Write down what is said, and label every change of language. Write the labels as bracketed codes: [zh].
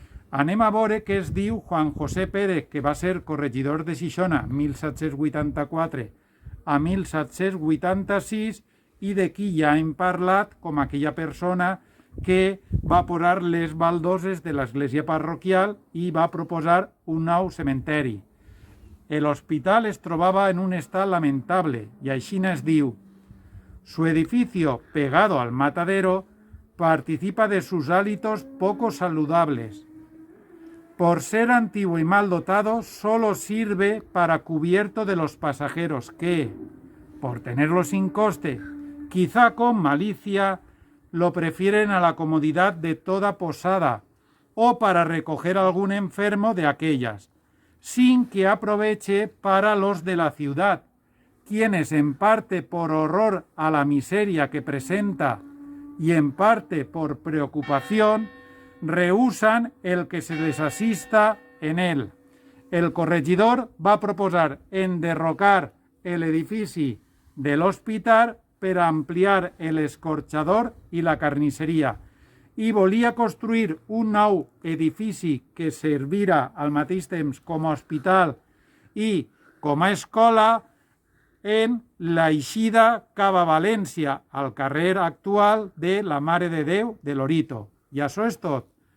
[ca] Anem a veure què es diu Juan José Pérez, que va ser corregidor de Xixona 1784 a 1786 i de qui ja hem parlat com aquella persona que va posar les baldoses de l'església parroquial i va proposar un nou cementeri. L'hospital es trobava en un estat lamentable y així es diu: [es] su edificio, pegado al matadero, participa de sus hábitos poco saludables. Por ser antiguo y mal dotado, solo sirve para cubierto de los pasajeros que, por tenerlo sin coste, quizá con malicia, lo prefieren a la comodidad de toda posada o para recoger algún enfermo de aquellas, sin que aproveche para los de la ciudad, quienes en parte por horror a la miseria que presenta y en parte por preocupación, rehusan el que se les asista en él. [ca] El corregidor va proposar enderrocar el edifici de l'hospital per ampliar l'escorxador i la carnisseria i volia construir un nou edifici que servira al mateix temps com a hospital i com a escola en l'eixida cap a València, al carrer actual de la Mare de Déu de Lorito. I això és tot.